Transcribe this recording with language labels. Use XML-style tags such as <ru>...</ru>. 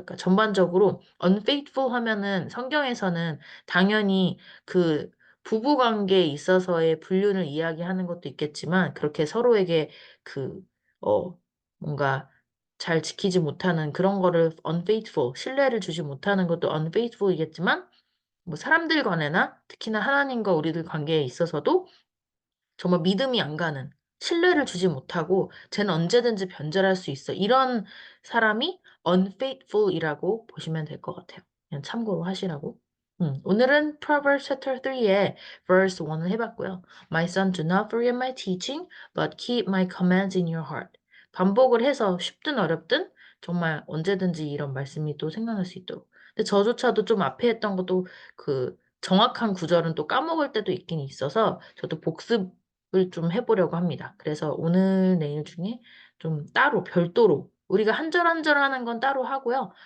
<ko>그러니까 전반적으로 unfaithful 하면은 성경에서는 당연히 그 부부 관계에 있어서의 불륜을 이야기하는 것도 있겠지만 그렇게 서로에게 그, 뭔가 잘 지키지 못하는 그런 거를 unfaithful, 신뢰를 주지 못하는 것도 unfaithful이겠지만, 뭐 사람들 간에나 특히나 하나님과 우리들 관계에 있어서도 정말 믿음이 안 가는, 신뢰를 주지 못하고, 쟤는 언제든지 변절할 수 있어. 이런 사람이 unfaithful이라고 보시면 될 것 같아요. 그냥 참고로 하시라고. 오늘은 Proverbs chapter 3의 verse 1을 해봤고요.</ko> <en>My son, do not forget my teaching, but keep my commands in your heart.</en> <ko>반복을 해서 쉽든 어렵든 정말 언제든지 이런 말씀이 또 생각날 수 있도록. 근데 저조차도 좀 앞에 했던 것도 그 정확한 구절은 또 까먹을 때도 있긴 있어서 저도 복습을 좀 해보려고 합니다. 그래서 오늘, 내일 중에 좀 따로, 별도로 우리가 한 절 한 절 하는 건 따로 하고요.</ko>